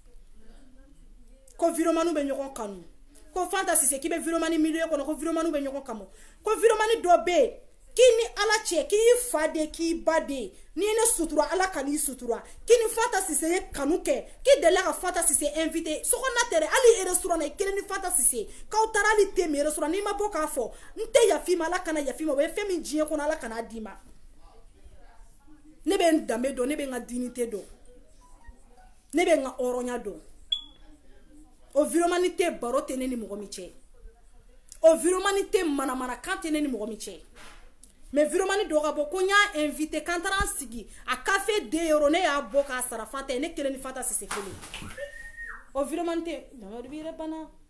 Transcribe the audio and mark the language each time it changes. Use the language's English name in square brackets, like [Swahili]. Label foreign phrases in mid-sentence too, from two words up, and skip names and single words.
[Bambara] ko viromaniw bɛ ɲɔgɔn kanu ko Fanta Cissé k'i bɛ viromani milieu kɔnɔ ko viromaniw bɛ ɲɔgɔn kanu ko viromani dɔ bɛ yen k'i ni Ala cɛ k'i fa de k'i ba de n'i ne sutura Ala ka n'i sutura k'i ni Fanta Cissé ye kanu kɛ k'i delila ka Fanta Cissé invité sokɔnɔna tɛ dɛ hali restaurant na I kelen ni Fanta Cissé k'aw taara hali te min restaurant n'i ma bɔ k'a fɔ n tɛ yafi ma Ala kana yafi ma o ye fɛn min diɲɛ kɔnɔ Ala kana d'i ma ne bɛ n danbe dɔn ne bɛ n ka dignité dɔn ne bɛ n ka hɔrɔnya dɔn o viromani tɛ baro tɛ ne ni mɔgɔ min cɛ o viromani tɛ manamana kan tɛ ne ni mɔgɔ min cɛ mais viromani dɔ ka bɔ ko n y'a invité kan taara an sigi a café 2 euros ne y'a bɔ k'a sara Fanta ye ne kelen ni Fanta Cissé kelen o viromani tɛ Mamadu b'i yɛrɛ bana